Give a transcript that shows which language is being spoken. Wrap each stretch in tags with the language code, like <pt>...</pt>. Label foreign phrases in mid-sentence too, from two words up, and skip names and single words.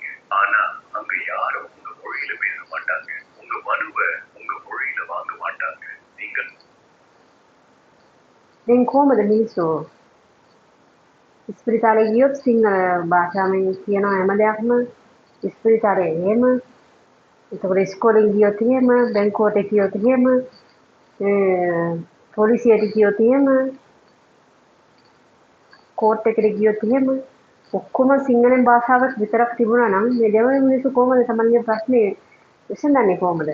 <ta>ஆனா அங்க யாரும் உங்க மொழியில பேச மாட்டாங்க. உங்க மனுவை உங்க மொழியில வாங்க மாட்டாங்க. நீங்கள்</ta> <si>දැන් කොහොමද මිනිස්සු ඉස්පිරිතාලේ ගියොත් සිංහල භාෂාවෙන් කියනවා හැම දෙයක්ම ඉස්පිරිතාලේ එහෙම එතකොට ඉස්කෝලේ ගියොත් එහෙම බැංකුවට ගියොත් එහෙම පොලිසියට ගියොත් එහෙම කෝට් එකට ගියොත් එහෙම ඔක්කොම සිංහලෙන් භාෂාවක් විතරක් තිබුණා නම් මේ දෙමළ මිනිස්සු කොහොමද තමන්ගේ ප්‍රශ්නේ විසඳන්නේ කොහොමද?</si>